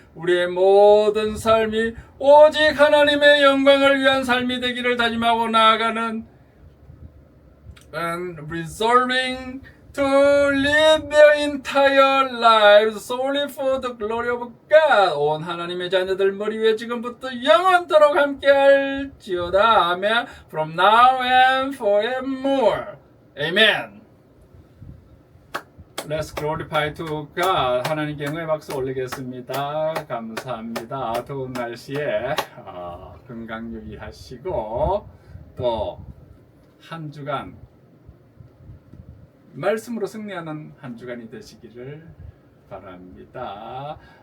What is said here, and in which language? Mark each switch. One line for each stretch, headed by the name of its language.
Korean: 우리의 모든 삶이 오직 하나님의 영광을 위한 삶이 되기를 다짐하고 나아가는
English: and resolving to live their entire lives solely for the glory of God.
Korean: 온 하나님의 자녀들 머리 위에 지금부터 영원토록 함께할지어다. 아멘.
English: From now and forevermore. Amen. Let's glorify to God.
Korean: 하나님께 영광의 박수 올리겠습니다. 감사합니다. 더운 날씨에 건강 유의하시고 또 한 주간 말씀으로 승리하는 한 주간이 되시기를 바랍니다.